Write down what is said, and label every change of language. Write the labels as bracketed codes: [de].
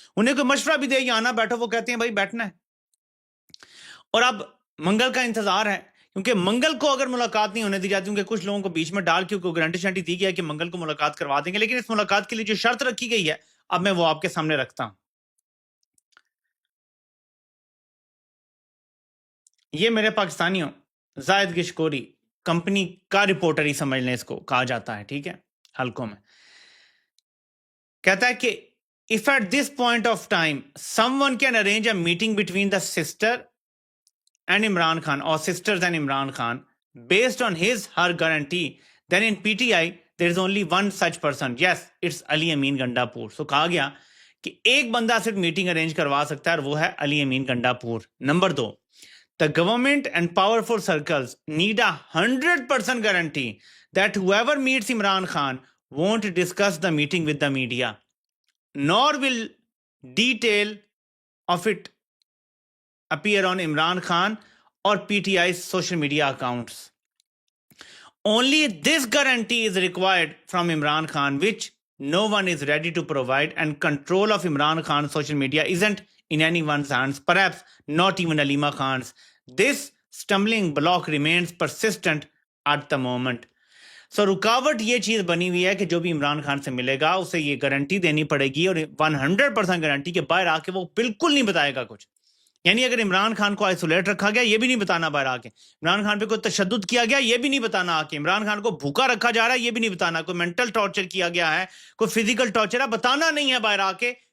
[ur] انہیں کوئی مشورہ بھی دے, آنا بیٹھو, وہ کہتے ہیں بھائی بیٹھنا ہے. اور اب منگل کا انتظار ہے, کیونکہ منگل کو اگر ملاقات نہیں ہونے دی جاتی, کیونکہ کچھ لوگوں کو بیچ میں ڈال کے گارنٹی شانٹی دی گیا کہ منگل کو ملاقات کروا دیں گے, لیکن اس ملاقات کے لیے جو شرط رکھی گئی ہے اب میں وہ آپ کے سامنے رکھتا ہوں. یہ میرے پاکستانیوں زاہد گشکوری کمپنی کا رپورٹر ہی سمجھ لیں, اس کو کہا جاتا ہے, ٹھیک ہے, حلقوں میں کہتا ہے کہ [en] if at this point of time someone can arrange a meeting between the sister and Imran Khan or sisters and Imran Khan based on her guarantee, then in PTI there is only one such person. Yes, it's Ali Amin Gandapur. [ur] So کہا گیا کہ ایک بندہ صرف meeting arrange کروا سکتا ہے اور وہ ہے علی امین Gandapur. Number 2, [en] the government and powerful circles need a 100% guarantee that whoever meets Imran Khan won't discuss the meeting with the media, nor will detail of it appear on Imran Khan or PTI's social media accounts. Only this guarantee is required from Imran Khan, which no one is ready to provide, and control of Imran Khan's social media isn't in anyone's hands, perhaps not even Alima Khan's. This stumbling block remains persistent at the moment. [ur] سو رکاوٹ یہ چیز بنی ہوئی ہے کہ جو بھی عمران خان سے ملے گا اسے یہ گارنٹی دینی پڑے گی, اور 100% گارنٹی کے باہر آ کے وہ بالکل نہیں بتائے گا کچھ. یعنی اگر عمران خان کو آئسولیٹ رکھا گیا یہ بھی نہیں بتانا باہر آ کے, عمران خان پہ کوئی تشدد کیا گیا یہ بھی نہیں بتانا آ کے, عمران خان کو بھوکا رکھا جا رہا ہے یہ بھی نہیں بتانا, کوئی مینٹل ٹارچر کیا گیا ہے, کوئی فزیکل ٹارچر ہے, بتانا نہیں ہے باہر آ کے.